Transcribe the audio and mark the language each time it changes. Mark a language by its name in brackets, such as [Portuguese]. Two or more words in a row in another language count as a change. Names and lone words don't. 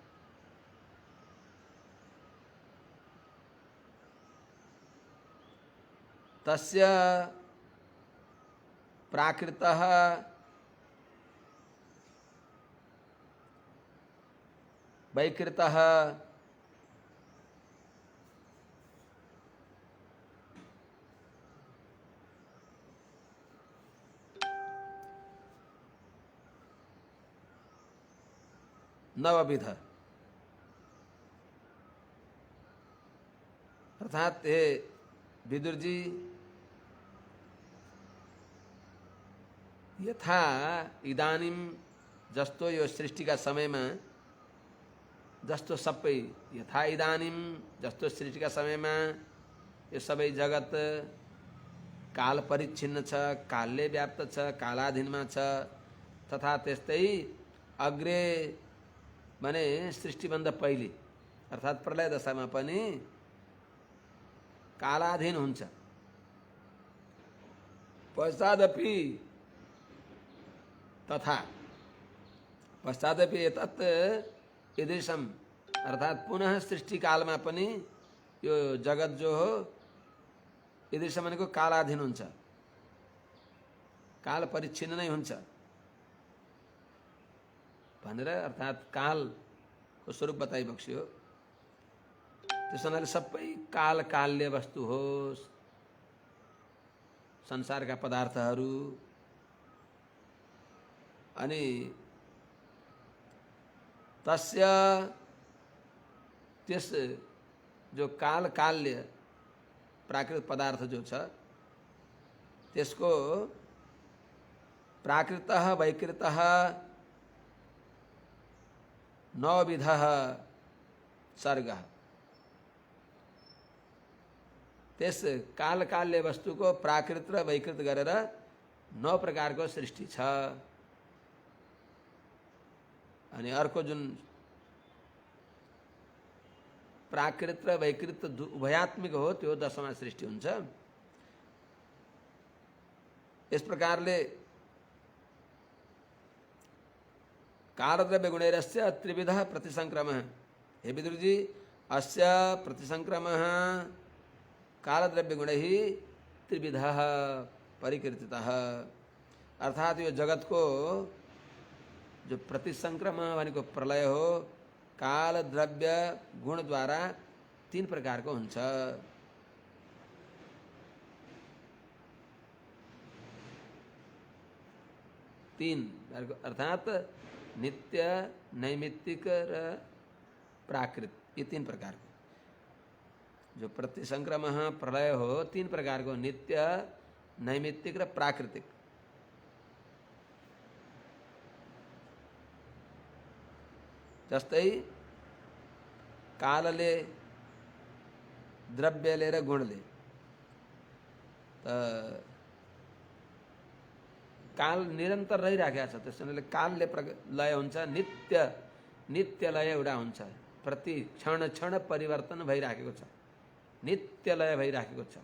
[Sanskrit] तस्य प्राकृतः वैकृतः नवविध, [Nepali] अर्थात हे विदुर जी, [Sanskrit] यथा इदानीं [Nepali] जस्तो यो सृष्टिका समयमा, जस्तो सबै [Sanskrit] यथा इदानीं [Nepali] जस्तो सृष्टिका समयमा यो सबै जगत काल परिच्छिन्न छ, कालले व्याप्त छ, कालाधीनमा छ, तथा त्यस्तै अग्रे माने सृष्टिभन्दा पहिले अर्थात् प्रलय दशामा पनि कालाधीन हुन्छ। [Sanskrit] पश्चादपि तथा, पश्चादपि एतत् ईदृशं [Nepali] अर्थात पुनः सृष्टि कालमा पनि यो जगत जो हो ईदृश भनेको कालाधीन हुन्छ, काल परिच्छिन्न नै हुन्छ भनेर अर्थात कालको स्वरूप बताइबक्स्यो। त्यस हुनाले सबै काल काल्य वस्तु हो संसारका पदार्थहरू। अनि तस्य त्यस जो काल काल्य प्राकृत पदार्थ जो छ त्यसको [Sanskrit] प्राकृतः वैकृतः नवविधः सर्गः, [Nepali] त्यस काल काल्य वस्तुको प्राकृत र वैकृत गरेर 9 प्रकारको सृष्टि छ। अनि अर्को जुन प्राकृत र वैकृत उभयात्मिक हो त्यो 10वां सृष्टि हुन्छ। यस प्रकारले [Sanskrit] कालद्रव्य गुणैरस्य त्रिविधः प्रतिसंक्रमः। हे विदुरजी, अस्य प्रतिसंक्रमः कालद्रव्य गुणैः त्रिविधः परिकीर्तितः। [Nepali] अर्थात यो जगत को जो प्रतिसंक्रमण भनेको प्रलय हो काल द्रव्य गुण द्वारा 3 प्रकारको हुन्छ। अर्थात नित्य, नैमित्तिक र प्राकृत, ये 3 प्रकार को जो प्रतिसंक्रमः प्रलय हो 3 प्रकार को नित्य, नैमित्तिक र प्राकृतिक। जस्तै कालले द्रव्यले र गुणले काल निरन्तर रहिराखेको छ, त्यसैले कालले लय हुन्छ, नित्य लय एउटा हुन्छ, प्रति क्षण क्षण परिवर्तन भइराखेको छ, नित्य लय भइराखेको छ।